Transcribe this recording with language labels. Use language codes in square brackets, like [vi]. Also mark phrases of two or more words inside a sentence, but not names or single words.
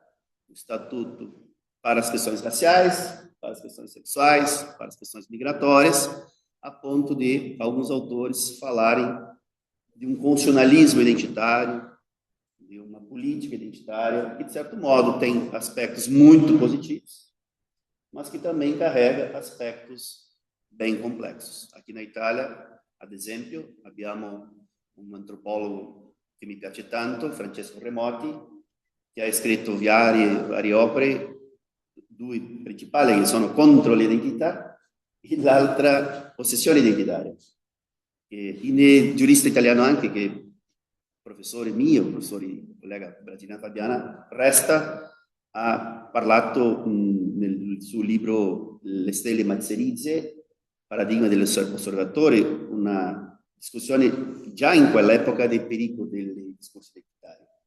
[pt] Um estatuto para as questões raciais, para as questões sexuais, para as questões migratórias, a ponto de alguns autores falarem de um constitucionalismo identitário, de uma política identitária, que, de certo modo, tem aspectos muito positivos, mas que também carrega aspectos bem complexos. Aqui na Itália, [it] ad esempio, abbiamo un antropologo che mi piace tanto, Francesco Remoti, che ha scritto varie opere, due principali che sono contro l'identità e l'altra ossessione identitaria. Il giurista italiano anche, che professore mio, professore collega brasiliana Fabiana Resta, ha parlato nel suo libro Le stelle mazzerizze, paradigma dell'osservatore, una discussione già in quell'epoca dei pericoli dei discorsi identitari.